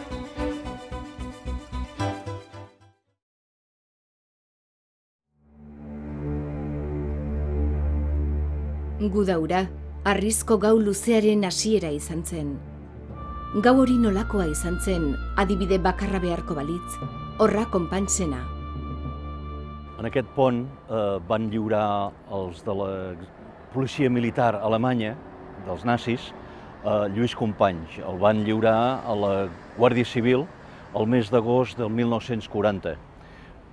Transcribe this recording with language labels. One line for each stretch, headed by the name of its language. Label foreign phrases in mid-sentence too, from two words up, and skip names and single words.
Basque: Gudaura, harrizko gau luzearen hasiera izan zen. Gau hori nolakoa izan zen, adibide bakarra beharko balitz, horra konpantsena.
Catalan: En aquest pont van lliurar els de la policia militar alemanya, dels nazis, Lluís Companys. El van lliurar a la Guàrdia Civil el mes d'agost del 1940.